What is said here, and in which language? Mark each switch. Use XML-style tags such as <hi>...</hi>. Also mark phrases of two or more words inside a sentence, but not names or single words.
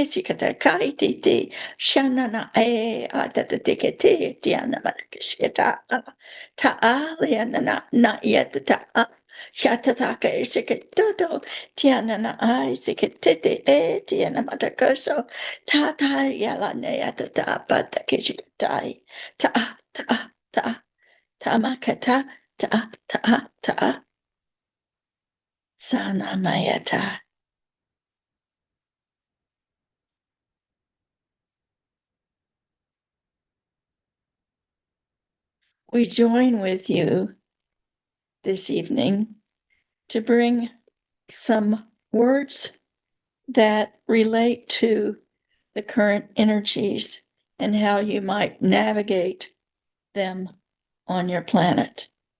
<en>si kata kai te shanana atata te ke te ana marakishita ta aliana na yet ta shatata ka se ke toto tiana na ai se ke te tiana matakaso ta yala ne atata pata ke shitai ta ta makata ta sana mayata. We join with you this evening to bring some words that relate to the current energies and how you might navigate them on your planet.</en>